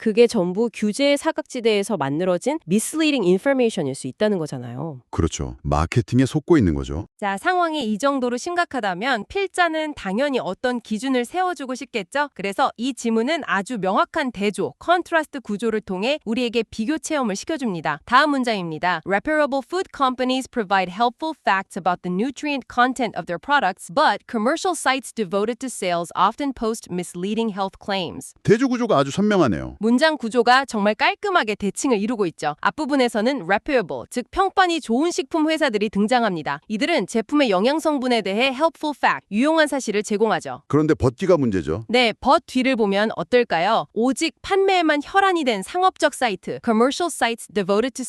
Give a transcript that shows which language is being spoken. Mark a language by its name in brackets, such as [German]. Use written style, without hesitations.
[Korean] 그게 전부 규제의 사각지대에서 만들어진 [English] misleading information [Korean] 일 수 있다는 거잖아요. 그렇죠. 마케팅에 속고 있는 거죠. 자, 상황이 이 정도로 심각하다면 필자는 당연히 어떤 기준을 세워주고 싶겠죠? 그래서 이 지문은 아주 명확한 대조, 컨트라스트 구조를 통해 우리에게 비교 체험을 시켜줍니다. 다음 문장입니다. [English] Reputable food companies provide helpful facts about the nutrient content of their products, but commercial sites devoted to sales often post misleading health claims. [Korean] 대조 구조가 아주 선명하네요. 문장 구조가 정말 깔끔하게 대칭을 이루고 있죠. 앞부분에서는 reputable, 즉 평판이 좋은 식품 회사들이 등장합니다. 이들은 제품의 영양 성분에 대해 [English] helpful fact, [Korean] 유용한 사실을 제공하죠. 그런데 벗기가 문제죠. 네, 벗 뒤를 보면 어떨까요? 오직 판매에만 혈안이 된 상업적 사이트, [English] commercial sites devoted to